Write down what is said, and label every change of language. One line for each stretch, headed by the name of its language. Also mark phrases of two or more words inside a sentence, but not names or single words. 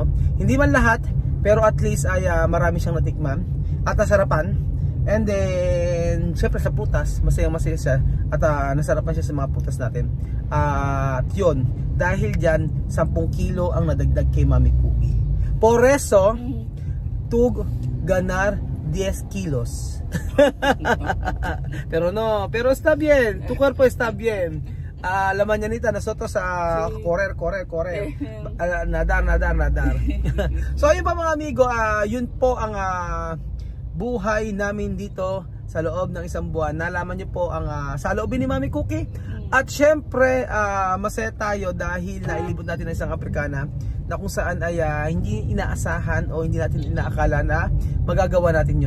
Filipino: Hindi man lahat, pero at least ay marami siyang natikman at nasarapan.
English: And then
Filipino: syempre sa putas, masaya siya at nasarapan siya sa mga putas natin. At yun, dahil dyan 10 kilo ang nadagdag kay Mami Cookie.
Spanish: Por eso tug ganar 10 kilos. pero está bien, tu cuerpo está bien. La mañanita nosotros correr. Nadar.
Filipino: So ayun pa mga amigo, yun po ang buhay namin dito sa loob ng isang buwan. Nalaman niyo po ang saloobin ni Mami Cookie. At syempre masaya tayo dahil nailibot natin ng isang Afrikana na kung saan ay hindi inaasahan o hindi natin inaakala na magagawa natin yun.